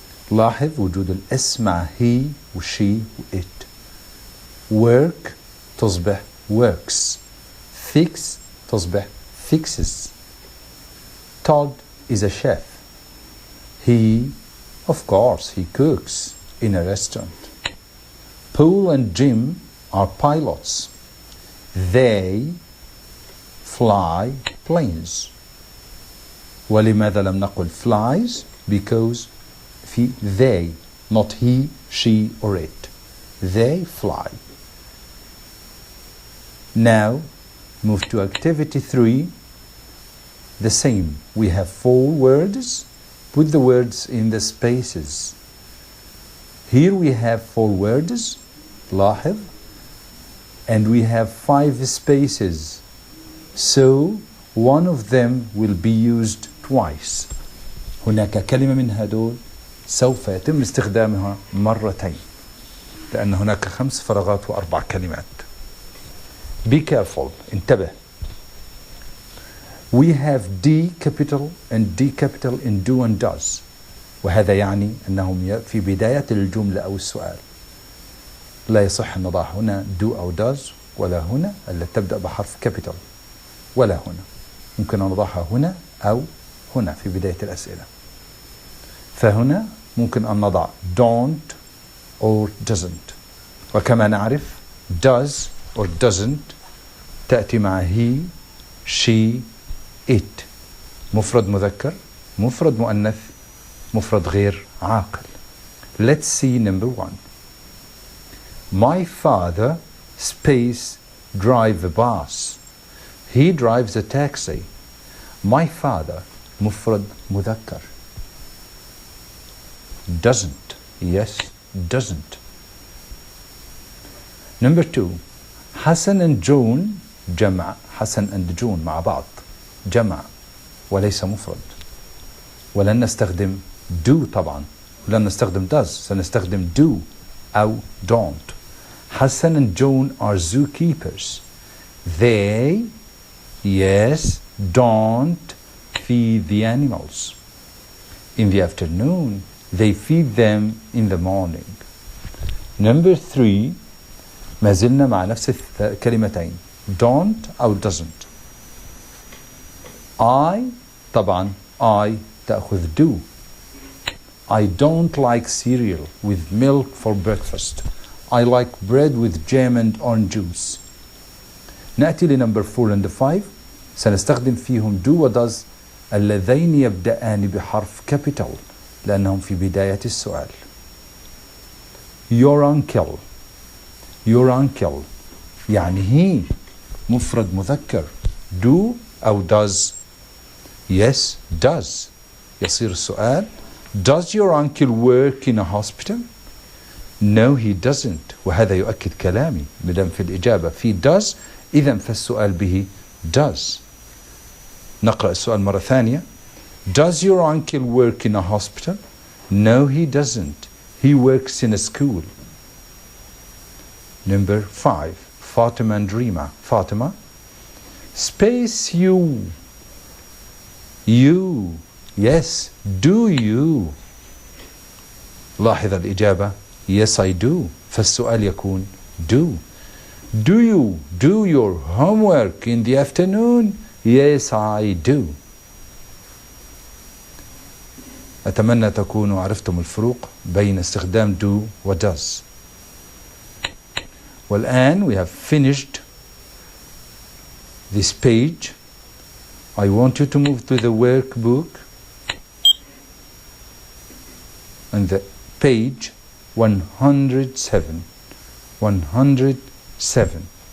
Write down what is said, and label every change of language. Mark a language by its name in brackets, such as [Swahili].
[Arabic] لاحظ وجود الاس مع he و she و it. Work تصبح works. Fix تصبح fixes. [English] Todd is a chef. He, of course, he cooks in a restaurant. Paul and Jim are pilots. They fly planes. [Arabic] ولماذا لم نقل flies? [English] Because في they, not he, she, or it. They fly. Now, move to activity 3. The same. We have 4 words. Put the words in the spaces. Here we have 4 words. [Arabic] لاحظ. [English] And we have 5 spaces. So, one of them will be used twice. [Arabic] هناك كلمة من هدول سوف يتم استخدامها مرتين. لأن هناك 5 فراغات و4 كلمات. [English] Be careful. [Arabic] انتبه. [English] We have D capital and D capital in do and does. [Arabic] وهذا يعني أنهم في بداية الجملة أو السؤال. لا يصح أن نضع هنا do أو does ولا هنا التي تبدأ بحرف capital ولا هنا. ممكن أن نضعها هنا أو هنا في بداية الأسئلة. فهنا ممكن أن نضع don't or doesn't. وكما نعرف does or doesn't تأتي مع he, she, it. مفرد مذكر، مفرد مؤنث، مفرد غير عاقل. [English] Let's see number 1. My father space drive a bus. He drives a taxi. My father [Arabic] مفرد مذكر. [English] Doesn't. Yes, doesn't. Number 2. Hassan and John جمع. [Arabic] حسن and John مع بعض جمع وليس مفرد. ولن نستخدم do طبعا. ولن نستخدم does. سنستخدم [English] do أو don't. Hassan and John are zookeepers. They, yes, don't feed the animals. In the afternoon, they feed them in the morning. Number 3. [Arabic] ما زلنا مع نفس الكلمتين. Don't أو doesn't. I طبعا I تأخذ do. [English] I don't like cereal with milk for breakfast. I like bread with jam and orange juice. [Arabic] نأتي لنمبر 4 and 5. سنستخدم فيهم do و does اللذين يبدأان بحرف capital لأنهم في بداية السؤال. [English] Your uncle. [Arabic] Your uncle يعني he مفرد مذكر. [English] do أو does. Yes, does. [Arabic] يصير السؤال [English] Does your uncle work in a hospital? No, he doesn't. [Arabic] وهذا يؤكد كلامي مدام في الإجابة في does إذن فالسؤال به does. نقرأ السؤال مرة ثانية. [English] Does your uncle work in a hospital? No, he doesn't. He works in a school. Number 5. Fatima and Rima. Fatima. Space you. You. Yes. Do you. [Arabic] لاحظ الإجابة. [English] Yes, I do. [Arabic] فالسؤال يكون do. [English] Do you do your homework in the afternoon? Yes, I do. [Arabic] أتمنى تكونوا عرفتم الفروق بين استخدام do و does. [English] والآن we have finished this page. I want you to move to the workbook and the page 107. 107.